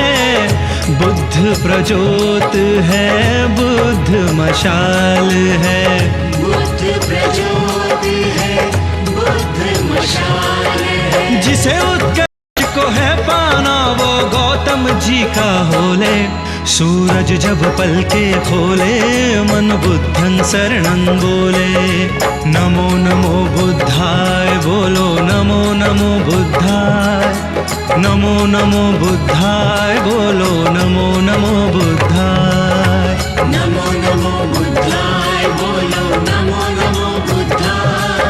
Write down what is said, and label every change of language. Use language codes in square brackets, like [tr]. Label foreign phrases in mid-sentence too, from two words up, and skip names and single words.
[hi] बुद्ध प्रज्योत है बुद्ध मशाल है। बुद्ध प्रज्योत है बुद्ध मशाल है। जिसे उत्कर्ष को है पाना वो गौतम जी का होले। सूरज जब पलके खोले मन [pi] बुद्धं शरणं [hi] बोले। [pi] नमो नमो बुद्धाय बोलो नमो नमो बुद्धाय। नमो नमो बुद्धाय बोलो नमो नमो बुद्धाय। नमो नमो बुद्धाय बोलो नमो नमो बुद्धाय।